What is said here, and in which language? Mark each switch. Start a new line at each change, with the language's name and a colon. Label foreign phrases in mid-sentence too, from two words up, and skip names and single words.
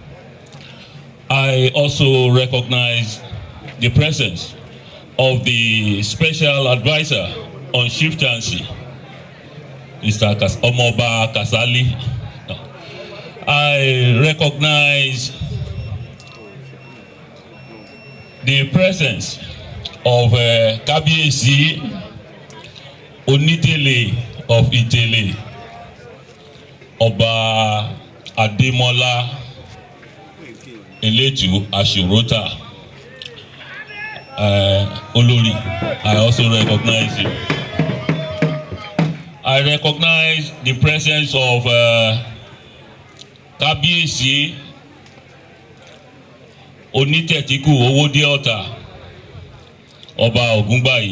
English: I also recognize the presence of the Special Advisor on Chieftaincy, Mr. Omoba Kasali. I recognize the presence of Kabiyesi Onitele of Itele, Oba Ademola Eletu Ashorota. Olori, I also recognize you. I recognize the presence of Kabiyesi Onitele Otta, Oba Ogun.